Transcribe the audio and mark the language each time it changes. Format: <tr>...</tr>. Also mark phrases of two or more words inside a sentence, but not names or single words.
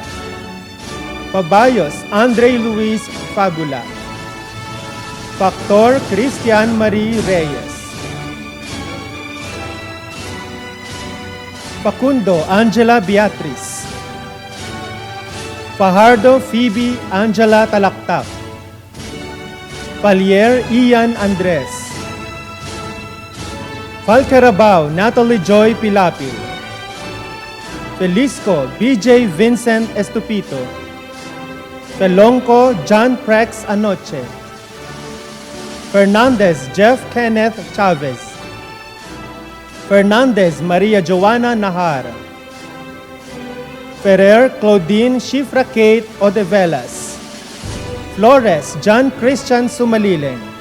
<tl>Pabayos Andre Luis Fabula. Factor Christian Marie Reyes. Facundo Angela Beatriz. Fajardo Phoebe Angela Talaktak. Palier Ian Andres. Falcarabao Natalie Joy Pilapil. Felisco BJ Vincent Estupito, Pelonco John Prex Anoche, Fernandez Jeff Kenneth Chavez, Fernandez Maria Joana Nahar, Ferrer Claudine Shifra Kate Odevelas, Flores John Christian Sumaliling,</tl>